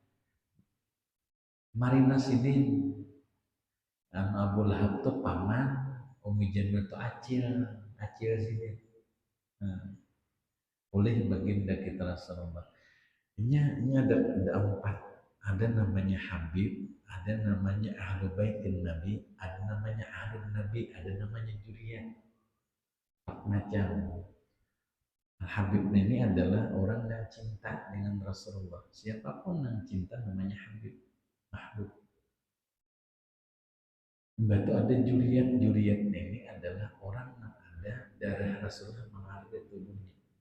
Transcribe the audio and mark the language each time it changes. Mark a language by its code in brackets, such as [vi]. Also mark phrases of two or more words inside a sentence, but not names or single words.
[bjn] Marina Sidin Abu Lahab tuh paman, Ummi Jamil tuh acil Sidin. [id] Oleh baginda kita Rasulullah. Ini ada empat. Ada namanya Habib, ada namanya [ar] أهل بيت النبي, [id] ada namanya [ar] أهل النبي, [id] ada namanya Juriyah. Empat macam. Habib ini adalah orang yang cinta dengan Rasulullah. Siapapun yang cinta namanya Habib, Mahbub. Mbak itu ada Juriyat ini adalah orang yang ada darah Rasulullah mengalir di tubuhnya.